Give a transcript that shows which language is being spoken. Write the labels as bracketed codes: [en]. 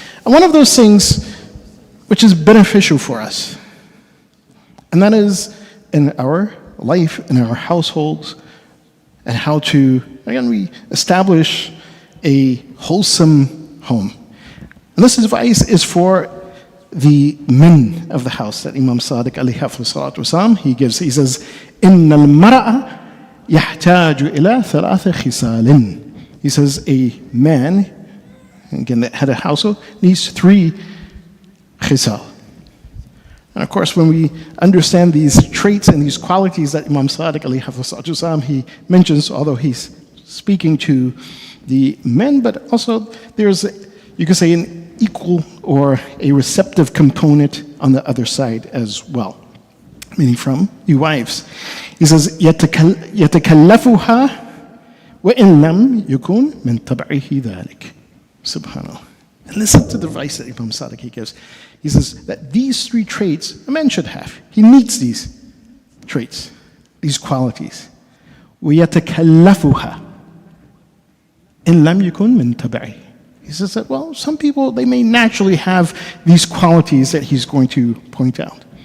[en] And one of those things which is beneficial for us, and that is in our life, in our households, and how to, again, we establish a wholesome home. And this advice is for the men of the house that Imam Sadiq alayhi he gives. He says, [ar] إِنَّ الْمَرَأَ يَحْتَاجُ إِلَى ثَلَاثِ خِصَالٍ. [en] He says a man, again, that had a household, needs 3 khisal. And of course, when we understand these traits and these qualities that Imam Sadiq alayhi he mentions, although he's speaking to the men, but also there's, you could say, an equal or a receptive component on the other side as well, meaning from you wives. He says, [ar] يَتَكَلَّفُهَا وَإِن لَمْ يَكُنْ مِنْ طَبْعِهِ ذَلِكَ. Subhanallah. [en] And listen to the advice that Imam Sadiq he gives. He says that these 3 traits a man should have. He needs these traits, these qualities. [ar] وَيَتَكَلَّفُهَا إِن لَمْ يَكُنْ مِنْ طَبْعِهِ. [en] He says that, well, some people, they may naturally have these qualities that he's going to point out.